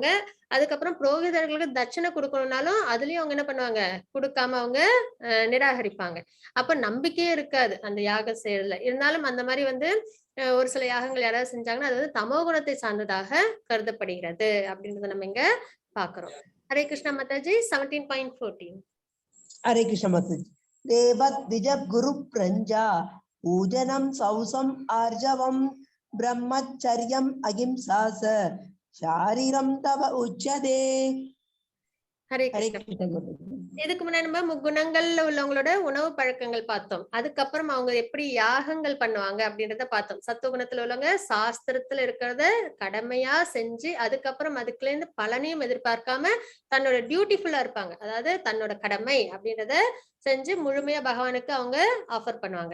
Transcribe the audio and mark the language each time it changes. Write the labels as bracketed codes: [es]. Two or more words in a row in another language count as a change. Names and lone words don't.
[ta] அதுக்கப்புறம் புரோகிதர்களுக்கு தட்சணை கொடுக்கணும்னாலும் அதுலயும் அவங்க என்ன பண்ணுவாங்க, கொடுக்காம அவங்க நிராகரிப்பாங்க. அப்ப நம்பிக்கையே இருக்காது அந்த யாகம் செய்யறதுல. இருந்தாலும் அந்த மாதிரி வந்து ஒரு சில யாகங்கள் யாராவது செஞ்சாங்கன்னா அது வந்து தமோ குணத்தை சார்ந்ததாக கருதப்படுகிறது அப்படின்றத நம்ம இங்க பாக்குறோம். ஹரே கிருஷ்ண மாதாஜி. 17.14. [hi] हरे कृष्ण माताजी। [sa] देवत द्विज गुरु प्रंजा पूजनम सौसम आर्जवम ब्रह्मचर्यम अहिंसा शारीरम तव उच्यते। [ta] ஹரே [hi] हरे [ta] கிருஷ்ண. [hi] कृष्ण माताजी। [ta] இதுக்கு முன்னாடி நம்ம முக்குணங்கள்ல உள்ளவங்களோட உணவு பழக்கங்கள் பார்த்தோம். அதுக்கப்புறம் அவங்க எப்படி யாகங்கள் பண்ணுவாங்க அப்படின்றத பார்த்தோம். சத்துவகுணத்துல உள்ளவங்க சாஸ்திரத்துல இருக்கிறத கடமையா செஞ்சு அதுக்கப்புறம் அதுக்குள்ள இருந்து பலனையும் எதிர்பார்க்காம தன்னோட டியூட்டிஃபுல்லா இருப்பாங்க. அதாவது தன்னோட கடமை அப்படின்றத செஞ்சு முழுமையா பகவானுக்கு அவங்க ஆஃபர் பண்ணுவாங்க.